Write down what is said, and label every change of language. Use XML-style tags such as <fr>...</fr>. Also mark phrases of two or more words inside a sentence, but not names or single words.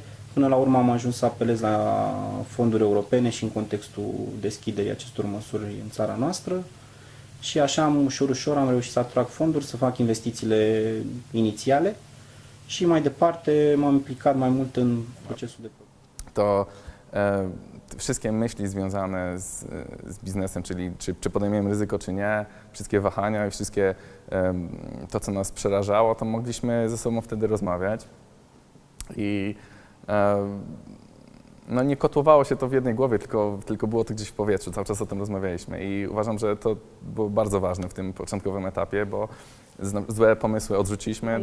<ro>Până la urmă am ajuns să apelez la fonduri europene și în contextul deschiderii acestor măsuri în țara noastră. Și așa, ușor, ușor am reușit să atrag fonduri, să fac investițiile inițiale și mai departe m-am implicat mai mult în procesul de producție.</ro> <pl>To wszystkie myśli związane z biznesem, czyli czy podejmiemy ryzyko, czy nie, wszystkie wahania i wszystkie to, co nas przerażało, to mogliśmy ze sobą wtedy rozmawiać. I no nie kotłowało się to w jednej głowie, tylko było to gdzieś w powietrzu, cały czas o tym rozmawialiśmy i uważam, że to było bardzo ważne w tym początkowym etapie, bo złe pomysły odrzuciliśmy.</pl>